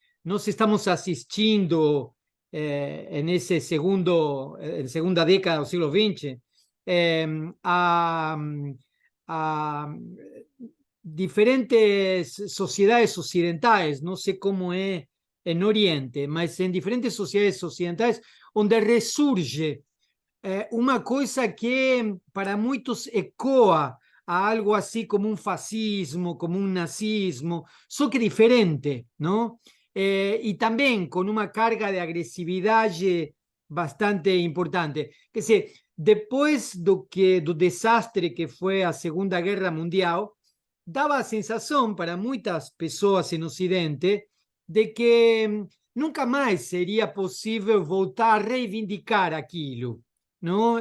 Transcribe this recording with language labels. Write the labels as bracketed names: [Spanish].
[Portuguese] Nós estamos assistindo nesse segunda década do século XX eh, a, a diferentes sociedades ocidentais, não sei como é no Oriente, mas em diferentes sociedades ocidentais, onde ressurge uma coisa que para muitos ecoa a [Spanish] algo así como un fascismo, como un nazismo, [Portuguese] só que diferente, ¿no? [Spanish] Y también con una carga de agresividad bastante importante. [Portuguese] Que se depois do desastre que foi a Segunda Guerra Mundial, dava a sensação para muitas pessoas no Ocidente de que nunca mais seria possível voltar a reivindicar aquilo, não?